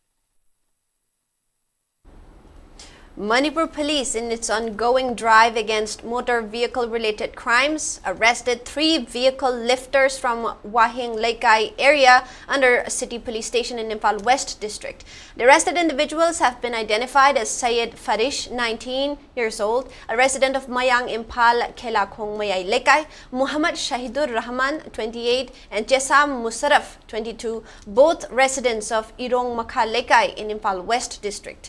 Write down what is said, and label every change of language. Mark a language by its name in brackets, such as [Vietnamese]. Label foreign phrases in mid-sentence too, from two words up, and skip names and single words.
[English] Manipur police, in its ongoing drive against motor vehicle-related crimes, arrested 3 vehicle lifters from Wahing Laikai area under City Police Station in Imphal West District. The arrested individuals have been identified as Syed Farish, 19 years old, a resident of Mayang Imphal Khelakhong Mayai Laikai, Muhammad Shahidur Rahman, 28, and Jesam Musarraf, 22, both residents of Irong Makha Laikai in Imphal West District.